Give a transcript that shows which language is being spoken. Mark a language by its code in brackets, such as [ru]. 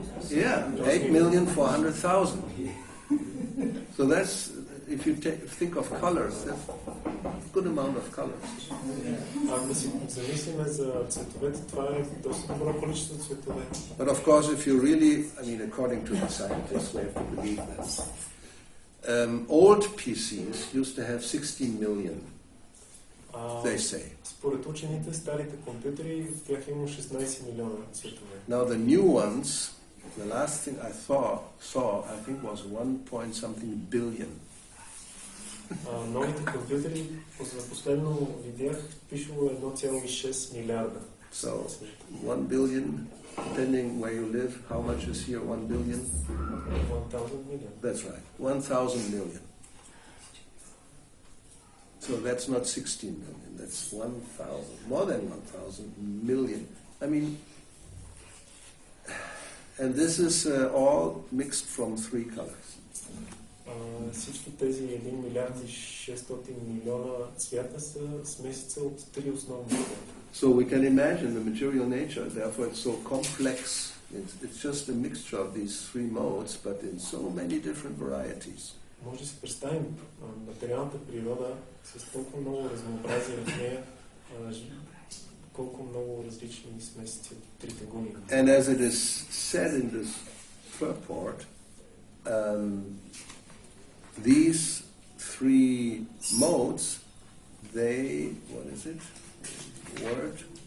[en] Yeah, 8,400,000. So that's, if you think of colors, that's a good amount of colors. [bg] Ако си замислиме за цветовете, това е доста добро количество цветове. [en] But of course, if you really, according to the scientists, we have to believe this. Old PCs used to have 16 million, they say. [bg] Според учените, старите компютри, в тях има 16 милиона цветове. [en] Now the new ones, the last thing I saw, I think was 1.something billion. [bg] Новите компютри, за последно видях, пишело 1,6 милиарда. [en] So, 1 billion, depending where you live, how much is here 1 billion? 1,000 million. That's right, 1,000 million. So that's not 16 million, that's 1,000, more than 1,000 million. And this is all mixed from 3 colors. [bg] Всички тези 1 милиард и 600 милиона цвята са смесица от 3 основни цвета. [en] So we can imagine the material nature, therefore it's so complex. It's just a mixture of these 3 modes, but in so many different varieties. [bg] Може да си представим материалната природа с толкова много разнообразие в нея, колко много различни смесици от трите гуни. [en] And as it is said in this purport, these 3 modes, they, what is it? Word?